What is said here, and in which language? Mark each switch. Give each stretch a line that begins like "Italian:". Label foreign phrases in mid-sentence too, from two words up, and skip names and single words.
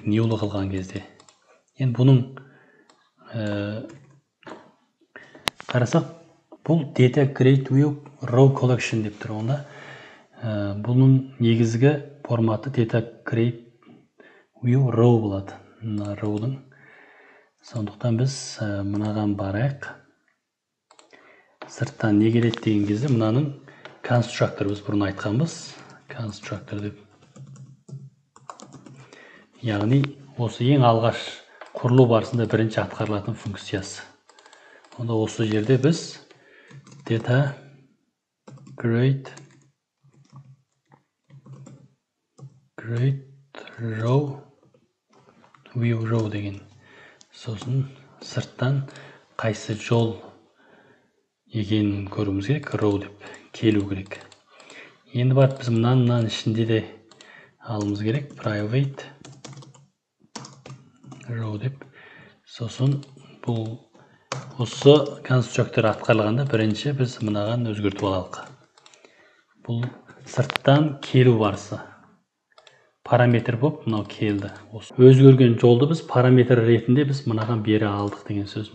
Kazakh: New'лы қылған кезде. Енді бұның қарасақ, бұл
English: data create view row collection
Kazakh: деп тұр. Онда бұның негізгі форматы
English: data create view row
Kazakh: болады. Мына row'дың. Сондықтан біз мынаған барайық. Сырттан не келеді деген кезде мынаның constructor біз бұрын айтқанбыз. Constructor деп. Яғни осы ең алғаш құрылу барысында бірінші атқарылатын функциясы. Онда осы жерде біз
English: data create row view row
Kazakh: деген. Сосын сырттан қайсы жол екенін көруіміз керек. Row деп келу керек. Енді барып біз мынаның ішінде де алымыз керек.
English: Private row деп.
Kazakh: Сосын бұл осы конструктор атқарылғанда бірінші біз мынаған өзгертіп алалық. Бұл сырттан келу барысы. Параметр болып мынау келді. Өзгерген жолды біз параметр ретінде біз мынаған бері алдық деген сөз.